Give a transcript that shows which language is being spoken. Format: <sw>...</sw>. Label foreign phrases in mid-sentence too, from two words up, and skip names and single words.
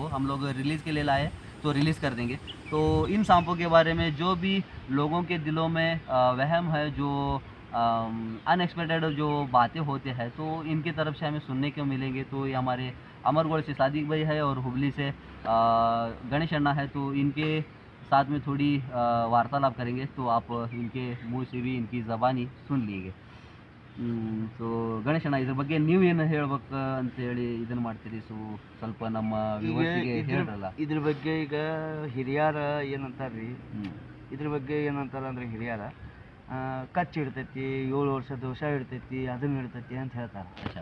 <hi>हम लोग रिलीज़ के लिए लाए तो रिलीज़ कर देंगे। तो इन सांपों के बारे में जो भी लोगों के दिलों में वहम है, जो अनएक्सपेक्टेड जो बातें होते हैं, तो इनकी तरफ से हमें सुनने को मिलेंगे। तो ये हमारे अमरगढ़ से सादिक भाई है और हुबली से गणेश अन्ना है। तो इनके साथ में थोड़ी वार्तालाप करेंगे, तो आप इनके मुँह से भी इनकी ज़बानी सुन लीजिए।</hi> <kn>ಸೊ ಗಣೇಶ್ ಅಣ್ಣ, ಇದ್ರ ಬಗ್ಗೆ ನೀವು ಏನು ಹೇಳ್ಬೇಕು ಅಂತ ಹೇಳಿ ಇದನ್ನ ಮಾಡ್ತೀರಿ? ಸೊ ಸ್ವಲ್ಪ ನಮ್ಮ ವ್ಯೂವರ್ಸಿಗೆ ಹೇಳ್ರಲ್ಲ. ಇದ್ರ ಬಗ್ಗೆ ಈಗ ಹಿರಿಯರ ಏನಂತಾರ್ರಿ, ಇದ್ರ ಬಗ್ಗೆ ಏನಂತಾರ ಅಂದ್ರೆ ಹಿರಿಯರ ಕಚ್ಚು ಇಡ್ತೈತಿ, 7 ವರ್ಷ ದೋಷ ಇಡ್ತೈತಿ, ಅದನ್ನ ಇಡ್ತೈತಿ ಅಂತ ಹೇಳ್ತಾರೆ.</kn>